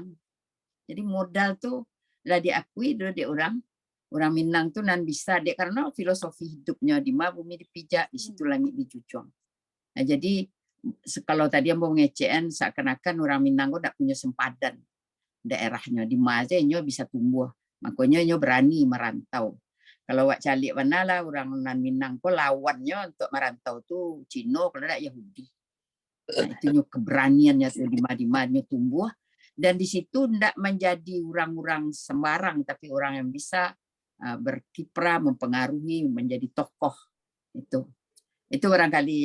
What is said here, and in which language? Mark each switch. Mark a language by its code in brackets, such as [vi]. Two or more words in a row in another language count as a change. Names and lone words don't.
[id] Jadi modal tuh lah diakui dari orang Minang tuh nan bisa dek karena filosofi hidupnya di mana bumi dipijak di situ langit dijunjung. Nah jadi kalau tadi yang mau ngecen seakan-akan orang Minang kok tidak punya sempadan daerahnya di mana bisa tumbuh, makanya nyo berani merantau. [min] Kalau wak calik mana lah orang nan Minang kok lawannya untuk merantau tuh Cina kalau tidak Yahudi. [id] Nah, itu nyo keberaniannya tuh di mana tumbuh dan di situ tidak menjadi orang-orang sembarang tapi orang yang bisa berkiprah mempengaruhi menjadi tokoh itu barangkali.